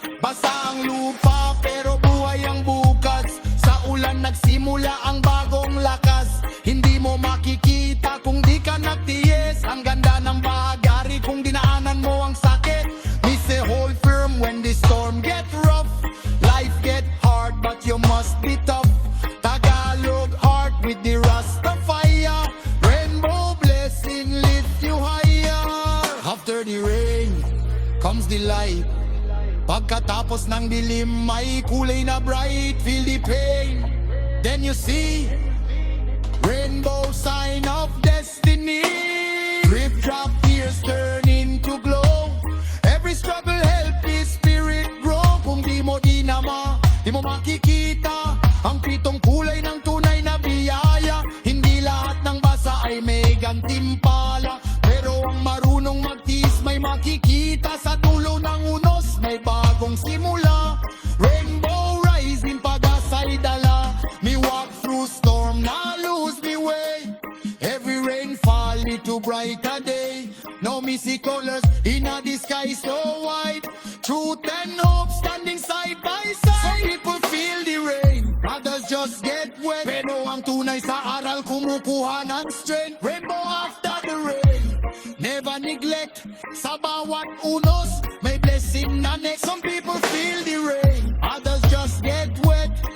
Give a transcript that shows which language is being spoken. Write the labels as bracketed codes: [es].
[tl] Basa ang lupa pero buhay ang bukas, sa ulan nagsimula ang bagong lakas. Hindi mo makikita kung di ka nagtiyes, ang ganda ng bahagari kung dinaanan mo ang sakit. [en] Miss a hold firm when the storm get rough. Life get hard but you must be tough. Tagalog heart with the Rastafari. Rainbow blessing lift you higher. After the rain comes the light. [tl] Pagkatapos ng dilim may kulay na bright. [en] Feel the pain, then you see rainbow sign of destiny. Drip drop tears turn into glow. Every struggle help his spirit grow. [tl] Kung di mo dinama, di mo makikita ang pitong kulay ng tunay na biyaya. Hindi lahat ng basa ay may gantimpala, pero ang marunong magtiis may makikita. Sa dulo ng unos may bagong simula. [en] Rainbow rising, [tl] pag-asa'y dala. [en] Me walk through storm, na lose me way. Every rainfall lead to brighter day. No missy colors in a the sky so white. Truth and hope standing side by side. Some people feel the rain, others just get wet. [tl] Pero ang tunay sa aral kumukuha ng strength. [en] Rainbow after the rain, never neglect. [tl] Sa bawat unos may blessing na next. [en] Some people feel the rain, others just get wet.